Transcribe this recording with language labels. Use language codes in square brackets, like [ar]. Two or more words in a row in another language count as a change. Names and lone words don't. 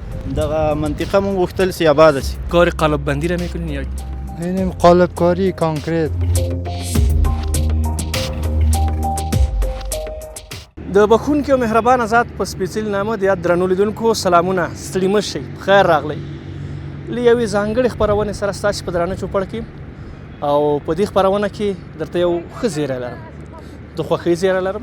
[ps] دغه منطقه مونږ غوښتل چې آباده شي. [fa] کار قالب بندی را میکنین یا اینیم قالب کاری کانکریت. [ps] د بخونکي او مهربانه ذات په سپېڅلي نامه د یاد درنو لیدونکو سلامونه، ستړي مه شئ، خیر راغلی. له یوې ځانګړې خپرونې سره ستاسې په درانه چوپړ کې او په دې خپرونه کې درته یو ښه زیری لرم، د خوښۍ زیری لرم.